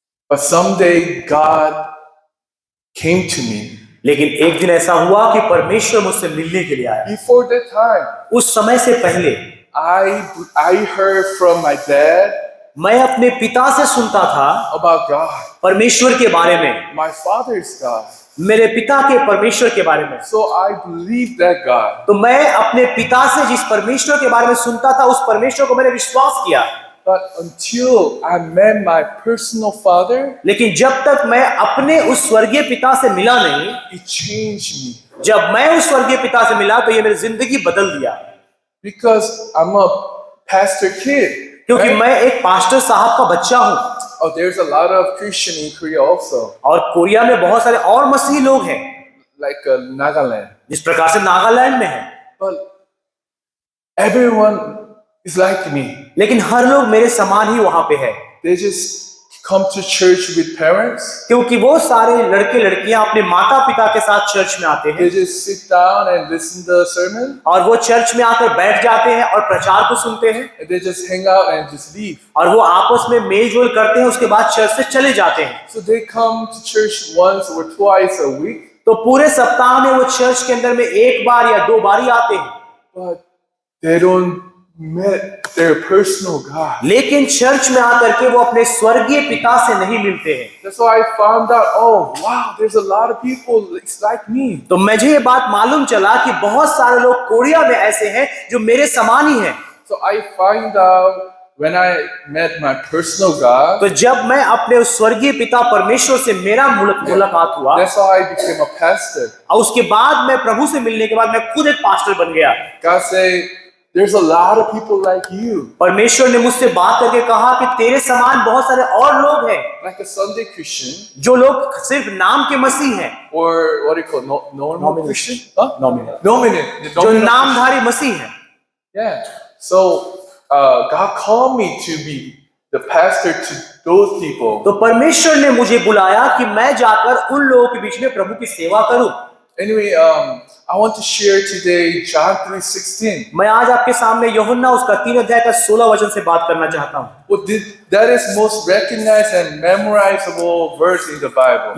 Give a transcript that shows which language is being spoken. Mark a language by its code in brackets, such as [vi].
[en] But someday God came to me. [hi] लेकिन एक दिन ऐसा हुआ कि परमेश्वर मुझसे मिलने के लिए आया। [en] Before that time, [hi] उस समय से पहले [en] I heard from my dad [hi] मैं अपने पिता से सुनता था [en] about God. [hi] परमेश्वर के बारे में, [en] My father's God. [hi] मेरे पिता के परमेश्वर के बारे में। [en] So I believed that God. [hi] तो मैं अपने पिता से जिस परमेश्वर के बारे में सुनता था उस परमेश्वर को मैंने विश्वास किया। [en] But until I met my personal father, [hi] लेकिन जब तक मैं अपने उस स्वर्गीय पिता से मिला नहीं, [en] it changed me. [hi] जब मैं उस स्वर्गीय पिता से मिला तो ये मेरी जिंदगी बदल दिया। [en] Because I'm a pastor kid. [hi] क्योंकि [en] right? [hi] मैं एक पास्टर साहब का बच्चा हूँ। [en] Oh, there's a lot of Christian in Korea also. [hi] और कोरिया में बहुत सारे और मसीही लोग हैं, [en] Like Nagaland. [hi] जिस प्रकार से नागालैंड में है। [en] But everyone is like me. [hi] लेकिन हर लोग मेरे समान ही वहां पे है। [en] They just come to church with parents. [hi] क्योंकि वो सारे लड़के लड़कियां अपने माता पिता के साथ चर्च में आते हैं। [en] They just sit down and listen to the sermon. [hi] और वो चर्च में आकर बैठ जाते हैं और प्रचार को सुनते हैं। [en] And they just hang out and just leave. [hi] और वो आपस में मेल जोल करते हैं, उसके बाद चर्च से चले जाते हैं। [en] So they come to church once or twice a week. [hi] तो पूरे सप्ताह में वो चर्च के अंदर में एक बार या दो बार ही आते हैं। [en] But they don't meet their personal God. [hi] लेकिन चर्च में आकर के वो अपने स्वर्गीय पिता से नहीं मिलते हैं। [en] That's why I found out, oh wow, there's a lot of people it's like me. [hi] तो मुझे ये बात मालूम चला कि बहुत सारे लोग कोरिया में ऐसे हैं जो मेरे समान ही हैं। [en] So I find out when I met my personal God. [hi] तो जब मैं अपने उस स्वर्गीय पिता परमेश्वर से मेरा मुलाकात हुआ, [en] That's how I became a pastor. [hi] और उसके बाद मैं प्रभु से मिलने के बाद मैं खुद एक पास्टर बन गया। [en] God say, there's a lot of people like you. [hi] परमेश्वर ने मुझसे बात करके कहा कि तेरे समान बहुत सारे और लोग हैं, [en] Like a Sunday Christian. [hi] जो लोग सिर्फ नाम के मसीह हैं। [en] Or what do you call normal Nominal. Christian? Huh? Nominal. Nominal. [hi] जो [en] Nominal [hi] नामधारी मसीह हैं। [en] Christian. Yeah. So God called me to be the pastor to those people. [hi] तो परमेश्वर ने मुझे बुलाया कि मैं जाकर उन लोगों के बीच में प्रभु की सेवा करूं। [en] Anyway, I want to share today John 3:16. [hi] मैं आज आपके सामने यूहन्ना उसका 3 अध्याय का 16 वचन से बात करना चाहता हूँ। [en] Well, that is most recognized and memorizable verse in the Bible.